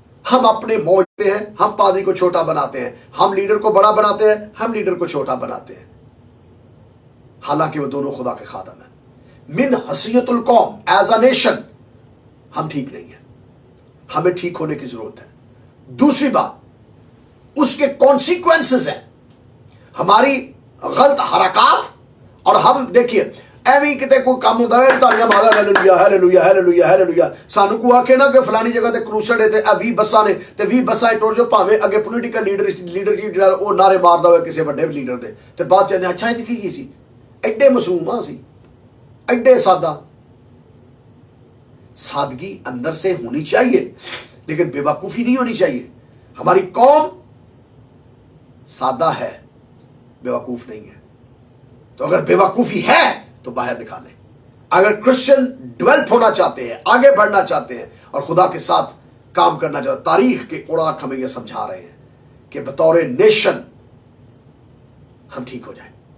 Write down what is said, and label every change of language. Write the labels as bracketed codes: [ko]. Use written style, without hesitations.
[hi] हम अपने मौजते हैं, हम पादरी को छोटा बनाते हैं, हम लीडर को बड़ा बनाते हैं, हम लीडर को छोटा बनाते हैं, हालांकि वो दोनों खुदा के खादम है। मिन हसीयतुल कौम, [en] as a nation [hi] हम ठीक नहीं है, हमें ठीक होने की जरूरत है। दूसरी बात, उसके कॉन्सिक्वेंसेस हैं हमारी गलत हरकत। और हम देखिए [pa] ਐਵੇਂ ਕਿਤੇ ਕੋਈ ਕੰਮ ਹੁੰਦਾ ਹੈ ਤਾਲੀਆਂ ਮਾਰਾ ਹਾਲੇਲੂਇਆ ਹਾਲੇਲੂਇਆ ਹਾਲੇਲੂਇਆ ਹਾਲੇਲੂਇਆ, ਸਾਨੂੰ ਕੋ ਆਖੇ ਨਾ ਕਿ ਫਲਾਣੀ ਜਗ੍ਹਾ ਤੇ ਕਰੂਸਡ ਹੈ ਤੇ ਆ 20 ਬੱਸਾਂ ਨੇ ਤੇ 20 ਬੱਸਾਂ ਟੁਰ ਜੋ, ਭਾਵੇਂ ਅੱਗੇ ਪੋਲੀਟੀਕਲ ਲੀਡਰਸ਼ਿਪ ਜਿਹੜਾ ਉਹ ਨਾਰੇ ਮਾਰਦਾ ਹੋਵੇ ਕਿਸੇ ਵੱਡੇ ਲੀਡਰ ਦੇ, ਤੇ ਬਾਅਦ ਚ ਅੱਛਾ ਇਹ ਕੀ ਸੀ, ਐਡੇ ਮਾਸੂਮ ਆ ਸੀ, ਐਡੇ ਸਾਦਾ। [hi] सादगी अंदर से होनी चाहिए लेकिन बेवकूफी नहीं होनी चाहिए। हमारी कौम सादा है, बेवकूफ नहीं है। तो अगर बेवकूफी है तो बाहर निकालें। अगर क्रिश्चियन डेवलप होना चाहते हैं, आगे बढ़ना चाहते हैं और खुदा के साथ काम करना चाहते हैं, तारीख के उड़ाक हमें यह समझा रहे हैं कि बतौर नेशन हम ठीक हो जाए।